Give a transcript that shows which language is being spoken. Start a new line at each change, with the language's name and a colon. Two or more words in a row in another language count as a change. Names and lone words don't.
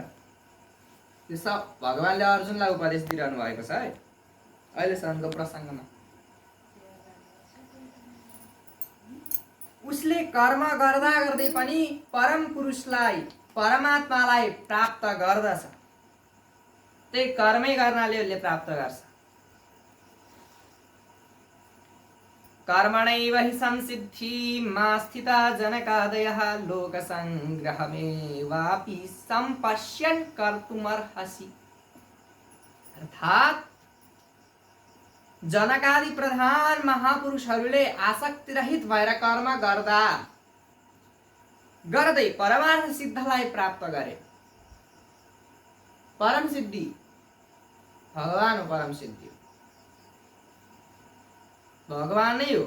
Nepali: यो सब भगवानले अर्जुनलाई उपदेश दिइरहनु भएको छ है अहिलेसम्मको प्रसङ्गमा। उसले कर्म गर्दा गर्दै पनि परम पुरुषलाई, परमात्मालाई प्राप्त गर्दछ। त्यही कर्मै गर्नाले उसले प्राप्त गर्छ।
Sanskrit: कर्मणैव हि संसिद्धि मा स्थिता जनकादयः लोकसंग्रहमेवापि सम्पश्यन् कर्तुमर्हसि।
Nepali: अर्थात् जनकादि प्रधान महापुरुषहरूले आसक्ति रहित भएर कर्म गर्दै परमार्थ सिद्धलाई प्राप्त गरे। परम सिद्धि भगवान हो। परम सिद्धि भगवान नै हो।